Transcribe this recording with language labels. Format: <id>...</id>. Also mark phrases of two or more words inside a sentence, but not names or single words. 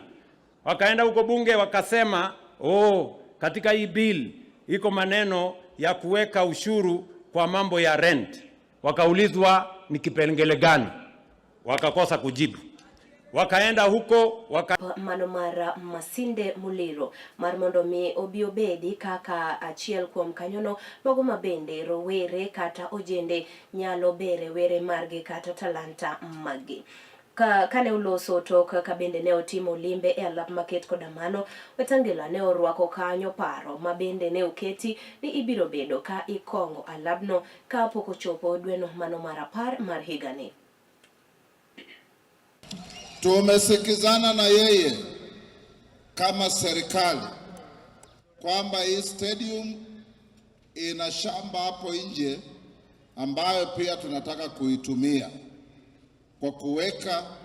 <sw>Wakaenda huko bunge wakasema, katika hii bill iko maneno ya kuweka ushuru kwa mambo ya rent. Wakaulizwa ni kipengele gani, wakakosa kujibu. Wakaenda huko</sw> <luo>Manomara Masinde Muliro mar mondo mi obi obedi kaka achiel kuom kanyono mago mabende rowere kata ojende nyalo bere were margi kata talanta magi. Kane uloso tok ka bende ne otimo limbe e alap maket koda mano, Wetangula ne orwako kanyo paro mabende ne oketi ni ibiro bedo ka ikongo alabno ka pok ochopo dweno mano mar 10 mar higani.</luo> <sw>Tumesikizana na yeye kama serikali kwamba hii stadium ina shamba hapo nje ambayo pia tunataka kuitumia kwa kuweka</sw>